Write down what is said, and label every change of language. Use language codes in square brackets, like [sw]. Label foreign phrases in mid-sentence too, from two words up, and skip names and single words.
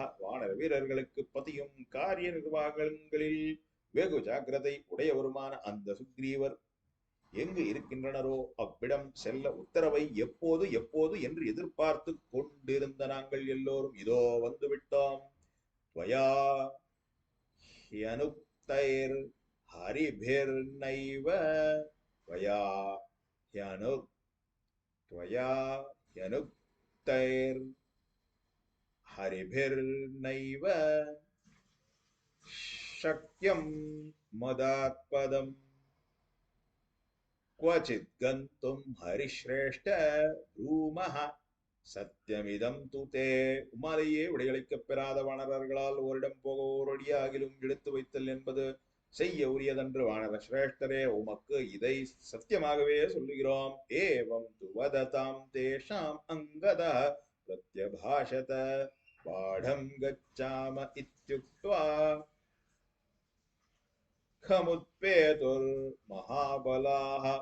[ta] வானர வீரர்களுக்கு பதியும் காரிய நிர்வாகங்களில் வெகு ஜாக்கிரதை உடையவருமான அந்த சுக்ரீவர் எங்கு இருக்கின்றனரோ அவ்விடம் செல்ல உத்தரவை எப்போது எப்போது என்று எதிர்பார்த்து கொண்டிருந்த நாங்கள் எல்லோரும் இதோ வந்துவிட்டோம். [sa] त्वया ह्यनुक्तैर् हरिभिर्नैव त्वया ह्यनुक्तैर् हरिभिर्नैव शक्यं मदात्पदम् क्वचित् गन्तुं हरिश्रेष्ठ ब्रूमः सत्यमिदं तूते. [ta] உமாலேயே விடையளிக்கப் பெறாத வானரர்களால் ஓரிடம் போக ஓரடியாகிலும் எடுத்து வைத்தல் என்பது செய்ய உரியதன்று. வானர சிரேஷ்டரே, உமக்கு இதை சத்தியமாகவே சொல்லுகிறோம். [sa] एवं तु वदतां तेषाम् अङ्गदा प्रत्यभाषत पाटं गच्छाम इत्युक्त्वा कमुत्पेतुर् महाबलाः.